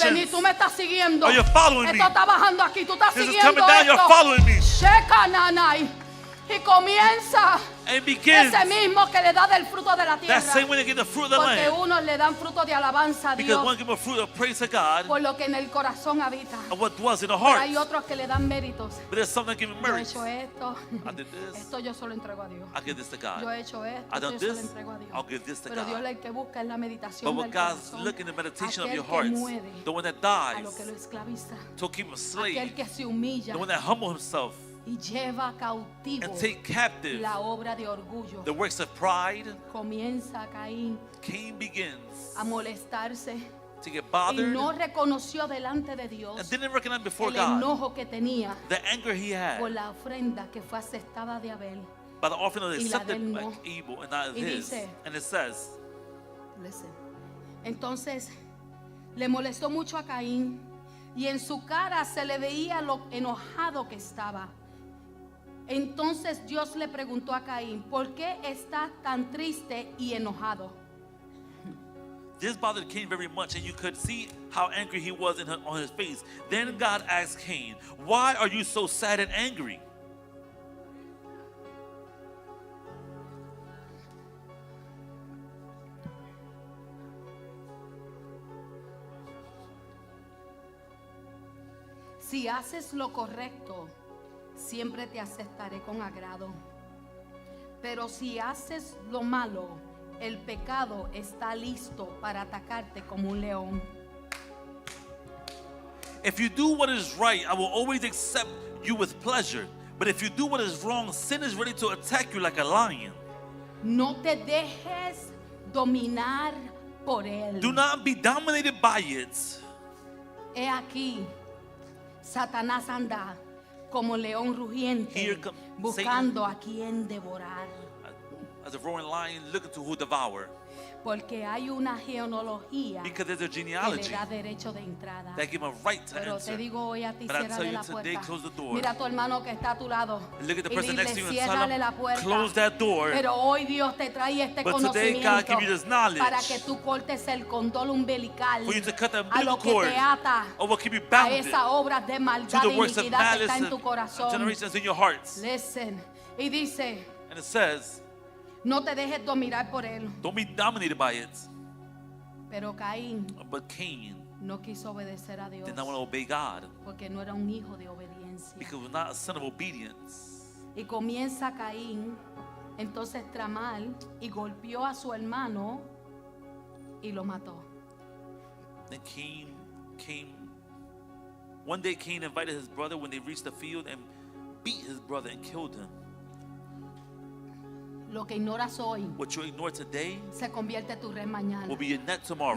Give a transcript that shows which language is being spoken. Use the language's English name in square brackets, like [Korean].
[Spanish] Por venir, tú me estás siguiendo. [English] Are you following me? [Spanish] Esto está bajando aquí, tú estás [English] This is [Spanish] siguiendo [English] coming down, you're [Spanish] esto. [English] following me. [Spanish] Sheka nanai. Y comienza [English] And begins [Spanish] ese mismo que le da del fruto de la tierra. [English] that same way they give the fruit of the [Spanish] Porque [English] land. [Spanish] unos le dan fruto de alabanza a [English] Because [Spanish] Dios [English] one give a fruit of praise to God [Spanish] por lo que en el corazón habita. [English] of what dwells in the [Spanish] Pero [English] heart. [Spanish] hay otros que le dan méritos. [English] But there's some that give him [Spanish] Yo he [English] merit. [Spanish] hecho esto. [English] I did this. [Spanish] Esto yo solo entrego a Dios. [English] I give this to God. [Spanish] Yo he hecho esto. [English] I done [Spanish] Esto yo solo [English] this. [Spanish] entrego a Dios. [English] I'll give this to [Spanish] Pero Dios [English] God. [Spanish] el que busca es la meditación [English] But del what God's corazón. looking at the meditation of [Spanish] Aquel [English] your [Spanish] que [English] hearts, [Spanish] muere, [English] the one that [Spanish] a lo [English] dies, [Spanish] que lo esclaviza. [English] to keep him a [Spanish] Aquel [English] slave, [Spanish] que se humilla [English] the one that humble himself [Spanish] y lleva cautivo [English] and take captive [Spanish] la obra de orgullo. [English] the works of pride. [Spanish] Comienza Caín [English] Cain begins [Spanish] a molestarse [English] to get [Spanish] y [English] bothered [Spanish] no reconoció delante de Dios [English] and didn't recognize before [Spanish] el [English] God [Spanish] enojo que tenía [English] the anger he [Spanish] por [English] had [Spanish] la ofrenda que fue aceptada de Abel. [English] by the offering that [Spanish] y [English] is [Spanish] la de [English] accepted [Spanish] él [English] by [Spanish] no. [English] Abel and not [Spanish] Y [English] his. [Spanish] dice, [English] And it says, Listen. [Spanish] Entonces le molestó mucho a Caín y en su cara se le veía lo enojado que estaba. Entonces Dios le preguntó a Caín, ¿por qué estás tan triste y enojado? [English] this bothered Cain very much, and you could see how angry he was on his face. Then God asked Cain, why are you so sad and angry? [Spanish] Si haces lo correcto, siempre te aceptaré con agrado. Pero si haces lo malo, el pecado está listo para atacarte como un león. [English] If you do what is right, I will always accept you with pleasure. But if you do what is wrong, sin is ready to attack you like a lion. [Spanish] No te dejes dominar por él. [English] Do not be dominated by it. [Spanish] He aquí, Satanás anda como león rugiente, [English] Here come [Spanish] buscando a quien devorar. [English] As a roaring lion looking to who devour. [Spanish] Porque hay una genealogía [English] Because there's a [Spanish] que le [English] genealogy [Spanish] da derecho de entrada. [English] that give him a right to [Spanish] Pero te [English] enter. [Spanish] digo hoy a ti, [English] But I [Spanish] ciérrale [English] tell you [Spanish] la [English] today, [Spanish] puerta. [English] close the door. [Spanish] Mira a tu hermano que está a tu lado [English] Look at the [Spanish] y [English] person [Spanish] dile, [English] next to you and tell [Spanish] ciérrale [English] him, [Spanish] la puerta. [English] close that door. [Spanish] Pero hoy Dios te trae este [English] But today, [Spanish] conocimiento [English] God give you this knowledge [Spanish] para que tú cortes el condón umbilical [English] For you to cut the [Spanish] a lo [English] umbilical [Spanish] que [English] cord [Spanish] te ata [English] or what keep you [Spanish] a [English] bounded [Spanish] esa obra de maldad [English] the [Spanish] e [English] works of [Spanish] iniquidad que está en tu [English] and [Spanish] corazón. [English] generations in your hearts. Listen. [Spanish] Y dice, [English] And it says, [Spanish] no te dejes dominar por él. [English] don't be dominated by it. [Spanish] Pero Caín [English] But Cain [Spanish] no quiso obedecer a Dios [English] did not want to obey God [Spanish] porque no era un hijo de obediencia. [English] because he was not a son of obedience. [Spanish] Y comienza Caín entonces tramar y golpeó a su hermano y lo mató. [English] Then one day Cain invited his brother when they reached the field and beat his brother and killed him. [Spanish] Lo que ignoras hoy [English] What you ignore today [Spanish] se convierte en tu red mañana. [English] will be your net tomorrow.